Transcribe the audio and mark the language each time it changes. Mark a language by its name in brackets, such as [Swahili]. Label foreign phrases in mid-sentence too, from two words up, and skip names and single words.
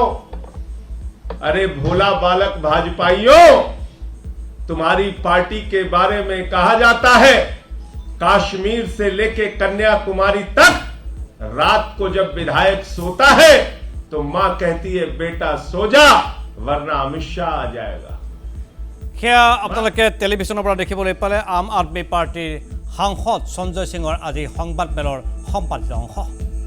[Hindi] अरे भोला बालक भाजपाइयों, तुम्हारी पार्टी के बारे में कहा जाता है कश्मीर से लेके कन्याकुमारी तक रात को जब विधायक सोता है तो मां कहती है बेटा सो जा वरना अमित शाह आ जाएगा। [Assamese] সেয়া আপোনালোকে টেলিভিছনৰ পৰা দেখিবলৈ পালে আম আদমি পাৰ্টিৰ সাংসদ সঞ্জয় সিঙৰ আজি সংবাদ মেলৰ সম্পাদিত অংশ।